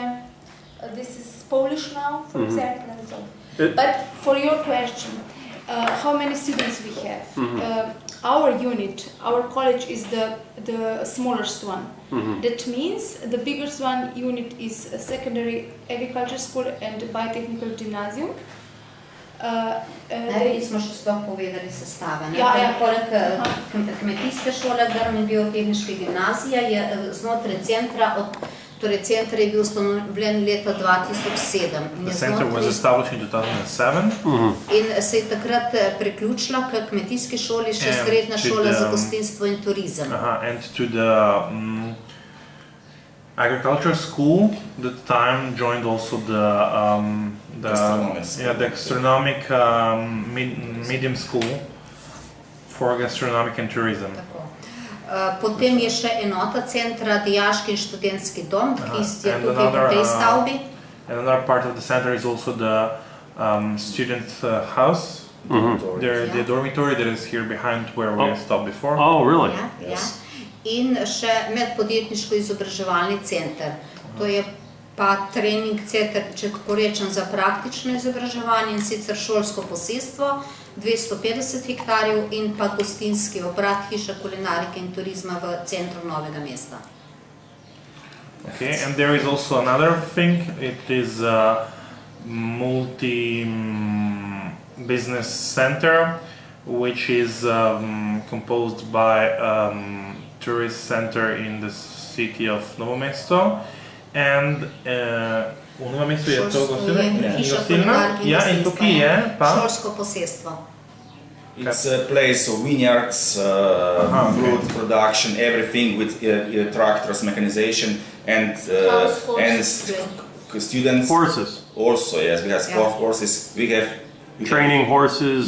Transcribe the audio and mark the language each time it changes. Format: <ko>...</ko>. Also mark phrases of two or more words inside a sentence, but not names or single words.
<en>This is Polish now, for example, and so. It- But for your question, how many students we have? Our unit, our college is the smallest one. That means the biggest one unit is a secondary agriculture school and biotechnical gymnasium.</en> <sl>Ne, smo še sploh povedali sestave. Ne? Ja, ja. Poleg kmetijske šole, Grm in biotehniške gimnazije je znotraj centra, torej center je bil ustanovljen leta 2007. In</sl> <en>The</en> <sl>je</sl> <en>center was</en> <sl>znotraj-</sl> <en>established in 2007.</en> <sl>In se je takrat priključila k kmetijski šoli še</sl> <en>And</en> <sl>srednja</sl> <en>to</en> <sl>šola za</sl> <en>the-</en> <sl>gostinstvo in turizem.</sl> <en>And to the agriculture school, that time joined also the gastronomic medium school for gastronomic and tourism.</en> <sl>Tako. Potem je še enota centra, dijaški in študentski dom, ki je</sl> <en>And</en> <sl>tukaj v tej stavbi.</sl> <en>Another part of the center is also the student house, the dormitory that is here behind where we stopped before. oh, really?</en> <sl>Ja, ja. In še medpodjetniško-izobraževalni center. To je pa trening center, če tako rečem, za praktično izobraževanje in sicer šolsko posestvo, 250 hektarjev in pa gostinski obrat, hiša kulinarike in turizma v centru Novega mesta.</sl> <en>Okay, and there is also another thing. It is a multi-business center, which is composed by tourist center in the city of Novo Mesto, and Novo Mesto</en> <sl>je to Šolsko je hiša kulinarike in ja, in gostinstva. tukaj je pa Šolsko posestvo.</sl> <en>It's a place of vineyards, fruit production, everything with tractors, mechanization, and House horses. students. Horses, Also, yes, we have Yeah. sport horses. We have training horses,</en>